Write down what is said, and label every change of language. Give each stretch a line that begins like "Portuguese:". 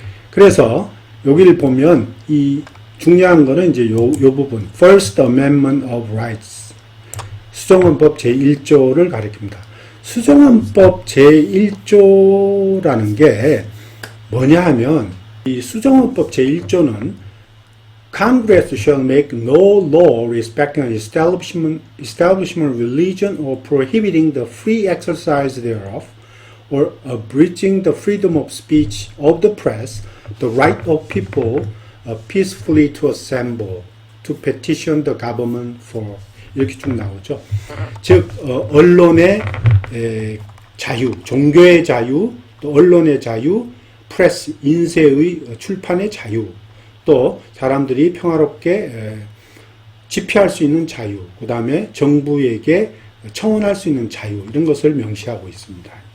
Korean: 그래서 여기를 보면 이 중요한 거는 이제 요 부분,
English: First Amendment of Rights.
Korean: 수정헌법 제1조를 가리킵니다. 수정헌법 제1조라는 게 뭐냐 하면 이 수정헌법 제1조는
English: Congress shall make no law respecting an establishment of religion or prohibiting the free exercise thereof or abridging the freedom of speech of the press, the right of people peacefully to assemble, to petition the government for
Korean: 이렇게 쭉 나오죠. 즉 언론의 자유, 종교의 자유, 또 언론의 자유, 프레스, 인쇄의 출판의 자유, 또 사람들이 평화롭게 집회할 수 있는 자유, 그 다음에 정부에게 청원할 수 있는 자유, 이런 것을 명시하고 있습니다.